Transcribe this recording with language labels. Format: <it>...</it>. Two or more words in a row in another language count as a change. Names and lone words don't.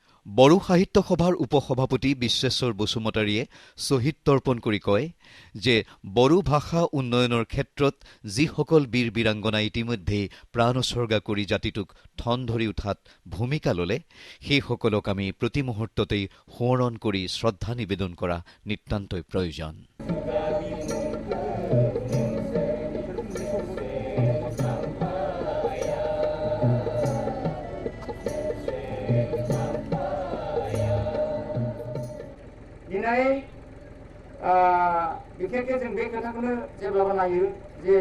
<as>বড়ো সাহিত্য সভাৰ উপসভাপতি বিশ্বেশ্বৰ বসুমতাৰীয়ে শ্বহীদ তৰ্পণ কৰি কয় যে বড়ো ভাষা উন্নয়নৰ ক্ষেত্ৰত যিসকল বীৰ বীৰাংগনা ইতিমধ্যে প্ৰাণ উৎসৰ্গা কৰি জাতিটোক ঠন ধৰি উঠাত ভূমিকা ল'লে সেইসকলক আমি প্ৰতি মুহূৰ্ততেই সোঁৱৰণ কৰি শ্ৰদ্ধা নিবেদন কৰা নিতান্তই প্ৰয়োজন।</as> <brx>दिनै बिखेखै जों बे खोथाखौनो जेब्लाबो नायो जे</brx>